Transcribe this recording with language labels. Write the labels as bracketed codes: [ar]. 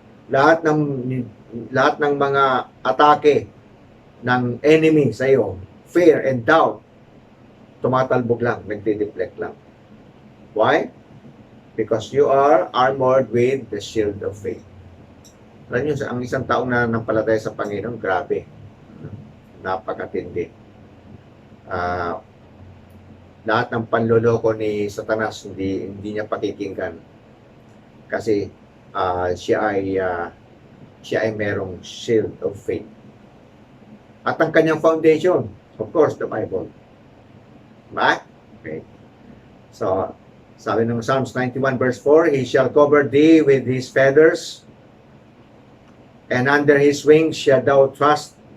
[tl] Lahat ng mga atake ng enemy sa iyo, [en] fear and doubt, [tl] tumatalbog lang, nagdi-deflect lang. [en] Why? Because you are armored with the shield of faith. [tl] Alam nyo, ang isang taong nananampalataya sa Panginoon, grabe. Napakatindi. Lahat ng panloloko ni Satanas, hindi niya pakikinggan. Kasi siya ay merong shield of faith. At ang kanyang foundation, [en] of course, the Bible. [tl] Diba? Okay. [en] So, [tl] sabi ng [en] Psalms 91 verse 4, He shall cover thee with His feathers, and under His wings shall thou trust.